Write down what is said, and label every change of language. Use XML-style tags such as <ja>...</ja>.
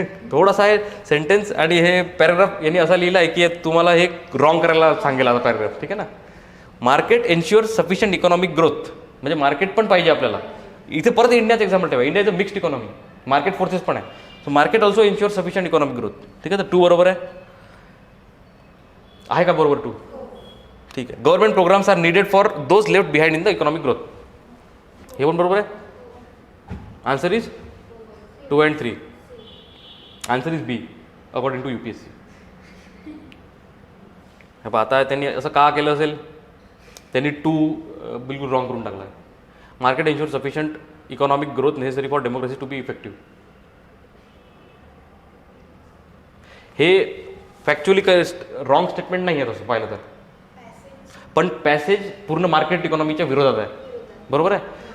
<mr>थोडासा आहे सेंटेन्स आणि हे पॅराग्राफ यांनी असा लिहिला आहे की तुम्हाला हे रॉंग करायला सांगेल आता पॅराग्राफ, ठीक आहे ना.</mr> <en>market ensure sufficient economic growth</en> <mr>म्हणजे मार्केट पण पाहिजे आपल्याला. इथे परत इंडियाचं एक्झाम्पल ठेवा.</mr> <en>India is a mixed economy, market forces</en> <mr>पण आहे.</mr> <en>so market also ensure sufficient economic growth,</en> <mr>ठीक आहे. तर 2 बरोबर आहे. आहे का बरोबर 2? ठीक आहे.</mr> <en>Government programs are needed for those left behind in the economic growth.</en> <mr>हे पण बरोबर आहे.</mr> <en>Answer is 2 and 3. Answer is B according to UPSC.</en> <mr>आता त्यांनी असं का केलं असेल, त्यांनी 2 बिलकुल रॉंग करून टाकला आहे.</mr> <en>Market ensure sufficient economic growth necessary for democracy to be effective.</en> <mr>हे फॅक्च्युअली काय रॉंग स्टेटमेंट नाही आहे तसं पाहिलं तर, पण पॅसेज पूर्ण मार्केट इकॉनॉमीच्या विरोधात आहे. बरोबर आहे.</mr>